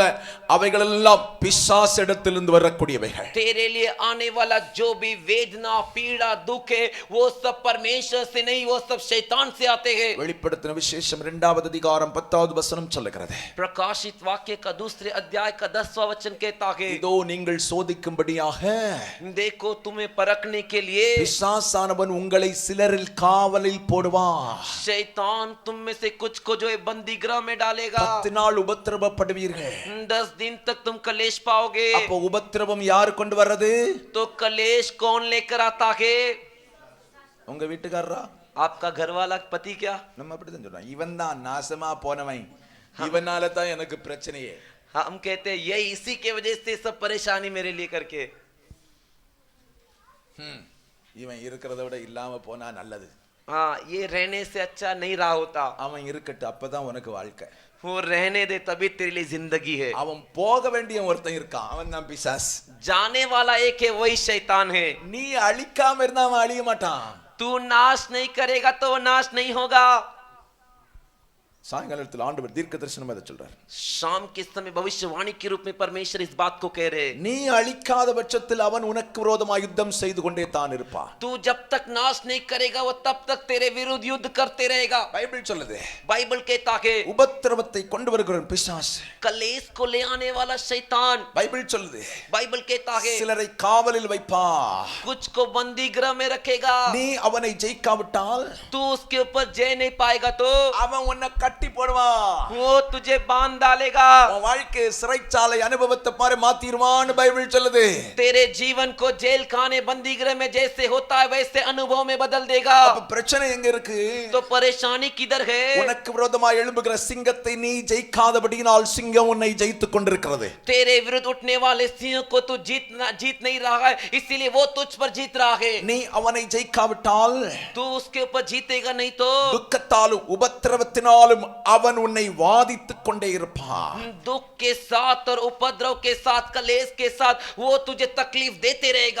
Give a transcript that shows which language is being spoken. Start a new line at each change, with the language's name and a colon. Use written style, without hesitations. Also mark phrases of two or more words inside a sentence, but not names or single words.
Tamil: அவைகளெல்லாம் பிசாசிடத்திலிருந்து வரக்கூடியவைகள்.
Hindi: तेरे लिए आने वाला जो भी वेदना पीड़ा दुख है वो सब परमेश्वर से नहीं, वो सब शैतान से आते हैं।
Tamil: வெளிப்படுத்தின விசேஷம் 2வது அதிகாரம் 10வது வசனம் சொல்லுகிறது.
Hindi: प्रकाशित वाक्य का दूसरे अध्याय का 10वां वचन कहता है,
Tamil: இதோ நீங்கள் சோதிக்கும்படியாக
Hindi: देखो तुम्हें परखने के लिए
Tamil: பிசாசானவன் உங்களை சிலரில் காவலில் போடுவான்.
Hindi: शैतान तुम में से कुछ को जो है बंदी गृह में डालेगा।
Tamil: 10 நாள் உபத்திரவப்படுவீர்கள்.
Hindi: 10 दिन तक तुम कलेश पाओगे।
Tamil: அப்போ உபத்திரவம் யார் கொண்டு வர்றது?
Hindi: तो कलेश कौन लेकर आता है?
Tamil: உங்க வீட்டுக்காரரா?
Hindi: आपका घर वाला पति क्या?
Tamil: நம்ம அப்படிதான் சொல்றோம். இவன் தான் நாசமா போனவன், இவனால தான் எனக்கு பிரச்சனையே.
Hindi: हम कहते हैं यही इसी के वजह से सब परेशानी मेरे लिए करके।
Tamil: இவன் இருக்கிறத விட இல்லாம போனா நல்லது.
Hindi: हाँ, ये रहने से अच्छा नहीं रहा होता।
Tamil: அவன் இருக்கட்டும், அப்பதான் உனக்கு வாழ்க்கை.
Hindi: वो रहने दे तभी तेरे लिए जिंदगी है।
Tamil: அவன் போக வேண்டிய ஒருத்தன் இருக்கான், அவன் தான் பிசாஸ்.
Hindi: जाने वाला एक है, वही शैतान है।
Tamil: நீ அழிக்காம இருந்தா அவன் அழிய மாட்டான்.
Hindi: तू नाश नहीं करेगा तो वो नाश नहीं होगा।
Tamil: சாயங்காலத்தில் ஆண்டவர் தீர்க்க தரிசனம் அதை சொல்றார்.
Hindi: शाम के समय भविष्यवाणी के रूप में परमेश्वर इस बात को कह रहे,
Tamil: நீ அழிக்காத பட்சத்தில் அவன் உனக்கு விரோதமாக யுத்தம் செய்து கொண்டே தான் இருப்பான்.
Hindi: तू जब तक नाश नहीं करेगा वो तब तक तेरे विरुद्ध युद्ध करते रहेगा।
Tamil: பைபிள் சொல்லுது,
Hindi: बाइबल कहता है
Tamil: உபத்திரவத்தை கொண்டு வருகிற பிசாசு,
Hindi: कलेश को ले आने वाला शैतान।
Tamil: பைபிள் சொல்லுது,
Hindi: बाइबल कहता है
Tamil: சிலரை காவலில் வைப்பா,
Hindi: कुछ को बंदी गृह में रखेगा।
Tamil: நீ அவனை ஜெயிக்காவிட்டால்
Hindi: तू उसके ऊपर जय नहीं पाएगा तो
Tamil: அவன் உன்னை கட்டி போடுவான்.
Hindi: वो तुझे बांध डालेगा।
Tamil: உன் வாழ்க்கை சிறைச்சாலை அனுபவத்தை பாரு மாத்திருவான்னு பைபிள் சொல்லுது.
Hindi: तेरे जीवन को जेल खाने बंदी गृह में जैसे होता है वैसे अनुभव में बदल देगा।
Tamil: அப்ப பிரச்சனை எங்க இருக்கு?
Hindi: तो परेशानी किधर है?
Tamil: உனக்கு விரோதமாக எழும்புகிற சிங்கத்தை நீ ஜெயிக்காதபடியினால் சிங்கம் உன்னை ஜெயித்துக் கொண்டிருக்கிறது.
Hindi: तेरे विरुद्ध उठने वाले सिंह को तू जीत नहीं रहा है, इसीलिए वो तुझ पर जीत रहा है।
Tamil: நீ அவனை ஜெயிக்காவிட்டால்
Hindi: तू उसके ऊपर जीतेगा नहीं तो
Tamil: துக்கத்தாலும் உபத்திரவத்தினாலும் அவன் உன்னை வாதித்துக் கொண்டே இருப்பான்.
Hindi: दुख के साथ और उपद्रव के साथ कलेश के साथ वो तुझे तकलीफ देते रहेगा।